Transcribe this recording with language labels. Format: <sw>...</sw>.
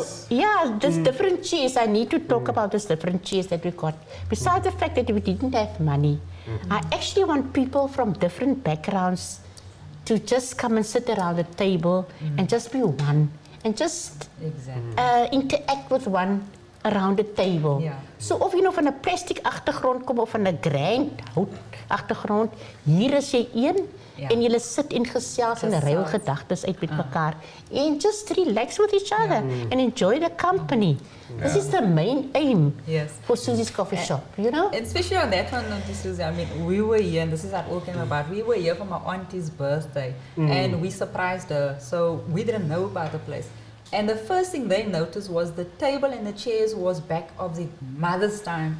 <en>So there's different chairs. I need to talk about these different chairs that we got. Besides the fact that we didn't have money, I actually want people from different backgrounds to just come and sit around the table and just be one, and just interact with one around the table.</en> <af>So of jy nou van 'n plastiek agtergrond kom of van 'n grand hout agtergrond, hier is jy een en julle sit en gesels en ruil gedagtes uit met mekaar</af> <en>and just relax with each other and enjoy the company. This is the main aim for Suzie's coffee shop, you know? And especially on that one, Suzie, I mean, we were here, and this is how it all came about. We were here for my auntie's birthday, and we surprised her, so we didn't know about the place. And the first thing they noticed was the table and the chairs was back of the mother's time.</en>